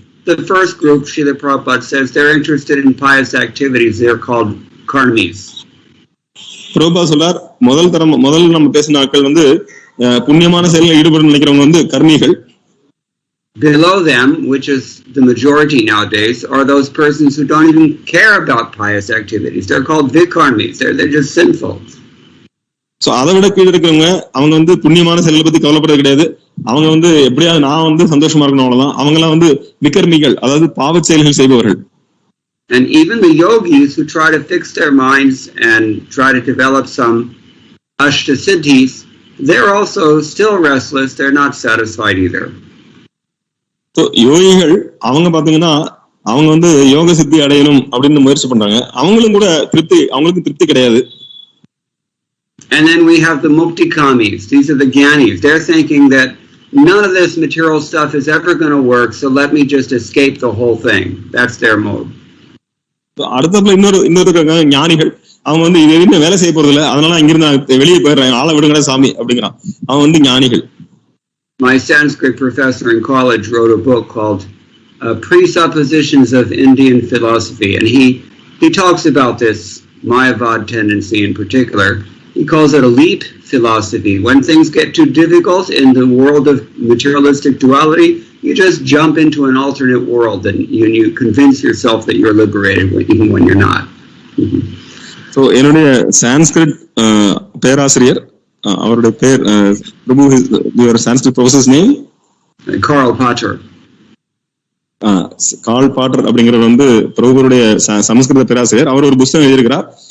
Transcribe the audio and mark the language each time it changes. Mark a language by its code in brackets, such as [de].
[en] The first group, Srila Prabhupada says, they're interested in pious activities. They're called karmis. [ta] Prabhupada சொல்றார், முதல் நம்ம பேசின ஆட்கள் வந்து புண்ணியமான செயல்களில் ஈடுபட நினைக்கிறவங்க வந்து கர்மிகள். [en] Below them, which is the majority nowadays, are those persons who don't even care about pious activities. They're called vikarmis. They're just sinful. [ta] So அதை விட கீழே இருக்கிறவங்க அவங்க வந்து புண்ணியமான செயல்களை பத்தி கவலைப்படுறது கிடையாது. அவங்க வந்து எப்படியாவது நான் வந்து சந்தோஷமா இருக்கணும் அவ்வளவுதான். அவங்க எல்லாம் வந்து விகர்மிகள், அதாவது பாவ செயல்கள் செய்பவர்கள். [en] And even the yogis who try to fix their minds and try to develop some ashta siddhis, they're also still restless. They're not satisfied either. [ta] So யோகிகள் அவங்க பாத்தீங்கன்னா அவங்க வந்து யோக சித்தி அடையணும் அப்படின்னு முயற்சி பண்றாங்க. அவங்களுக்கு திருப்தி கிடையாது. [en] And then we have the muktikamis. These are the gyanis. They're thinking that none of this material stuff is ever going to work, so let me just escape the whole thing. That's their mode. [ta] அடுத்ததுல இன்னொரு ஞானிகள், அவங்க வந்து இது எதுவுமே வேலை செய்ய போறது இல்லை, அதனால இங்கிருந்து வெளியே போயிடுறாங்க, ஆளை விடுங்கடா சாமி அப்படிங்கிறான். அவன் வந்து ஞானிகள். [en] My Sanskrit professor in college wrote a book called Presuppositions of Indian Philosophy, and he talks about this Mayavad tendency in particular. He calls it a leap philosophy. When things get too difficult in the world of materialistic duality, you just jump into an alternate world and you convince yourself that you're liberated even when you're not. [ta] So என்னுடைய சான்ஸ்கிரிட் பேராசிரியர், அவருடைய பேர் பிரபு, [en] your Sanskrit professor's name? Karl Potter. [ta] Curl Potter அப்படிங்கிறவர் வந்து பிரபுடைய சமஸ்கிருத பேராசிரியர். அவர் ஒரு புத்தகம் எழுதியிருக்கிறார்.